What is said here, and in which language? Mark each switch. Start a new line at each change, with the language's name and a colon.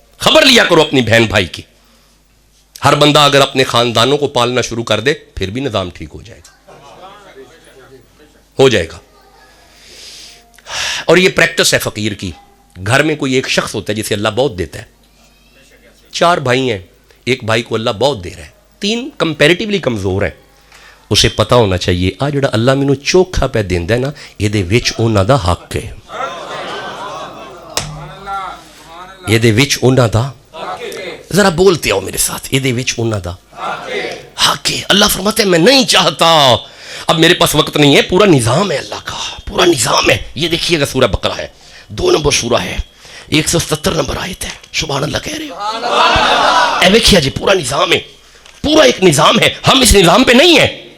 Urdu: خبر لیا کرو اپنی بہن بھائی کی. ہر بندہ اگر اپنے خاندانوں کو پالنا شروع کر دے پھر بھی نظام ٹھیک ہو جائے گا، ہو جائے گا. اور یہ پریکٹس ہے فقیر کی. گھر میں کوئی ایک شخص ہوتا ہے جسے اللہ بہت دیتا ہے. 4 بھائی ہیں، ایک بھائی کو اللہ بہت دے رہا ہے، 3 کمپیریٹیولی کمزور ہیں. اسے پتا ہونا چاہیے
Punjabi: آ جڑا اللہ مینوں چوکھا پہ دیندا ہے نا، یہ دے وچ انہاں دا حق ہے، یہ دے وچ انہاں دا،
Urdu: ذرا بولتے ہو میرے ساتھ،
Punjabi: یہ دے وچ انہاں دا حق ہے.
Urdu: اللہ فرماتے ہیں میں نہیں چاہتا. اب میرے پاس وقت نہیں ہے، پورا نظام ہے اللہ کا، پورا نظام ہے. یہ دیکھیے گا سورہ بقرہ ہے، 2 نمبر سورہ ہے، 170 نمبر آیت ہے. سبحان اللہ کہہ رہے ہو. اے دیکھیے جی پورا نظام ہے، پورا ایک نظام ہے. ہم اس نظام پہ نہیں ہیں.